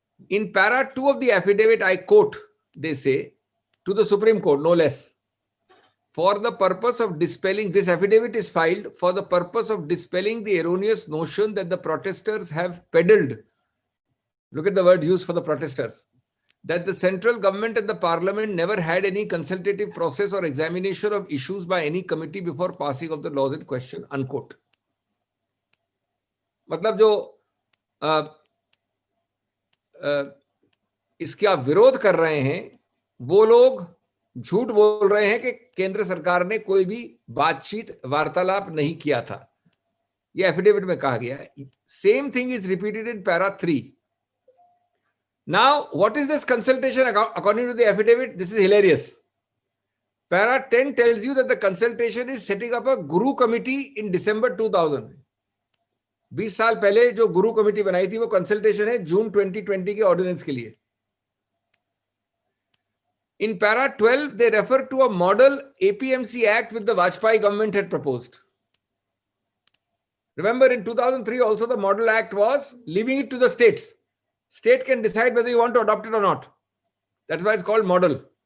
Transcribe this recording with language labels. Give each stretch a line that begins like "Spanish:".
English: In para 2 of the affidavit, I quote, they say, to the Supreme Court, no less, for the purpose of dispelling, this affidavit is filed for the purpose of dispelling the erroneous notion that the protesters have peddled. Look at the word used for the protesters. That the central government and the parliament never had any consultative process or examination of issues by any committee before passing of the laws in question, unquote.
Hindi: मतलब जो इसका विरोध कर रहे हैं वो लोग झूठ बोल रहे हैं कि केंद्र सरकार ने कोई भी बातचीत वार्तालाप नहीं किया था, ये एफिडेविट में कहा गया है.
English: Same thing is repeated in para 3. Now, what is this consultation according to the affidavit? This is hilarious. Para 10 tells you that the consultation is setting up a Guru committee in December 2000.
Hindi: 20 साल पहले जो गुरु committee बनाई थी वो consultation है जून 2020 के ordinance के लिए.
English: In para 12, they refer to a model APMC Act which the Vajpayee government had proposed. Remember, in 2003 also the model act was leaving it to the states. State can decide whether you want to adopt it or not. That's why it's called model.